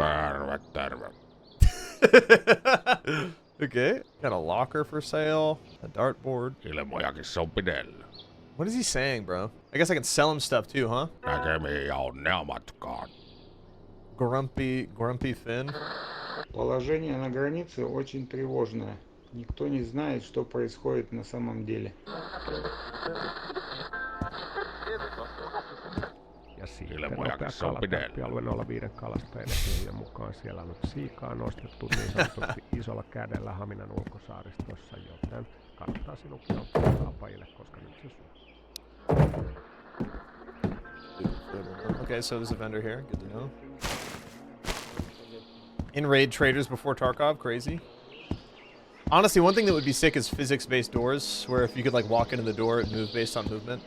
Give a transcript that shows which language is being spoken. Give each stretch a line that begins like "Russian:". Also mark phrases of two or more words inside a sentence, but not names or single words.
English: Hey. Okay. Got a locker for sale. A dartboard. What is he saying, bro? I guess I can sell him stuff too, huh? Grumpy Finn.
Russian: Положение на границе очень тревожное. Никто не знает, что происходит на самом деле.
Finnish: Ja sitten nopea kalakämppialueen 05 kalastajien tietojen mukaan siellä on nyt siikaa nostettu niin sanotusti isolla kädellä Haminan ulkosaaristossa, joten kannattaa sinunkin ottaa apajille, koska nyt se syö.
English: Okay, so there's a vendor here. Good to know. In-raid traders before Tarkov. Crazy. Honestly, one thing that would be sick is physics-based doors, where if you could, like, walk into the door, it moves based on movement.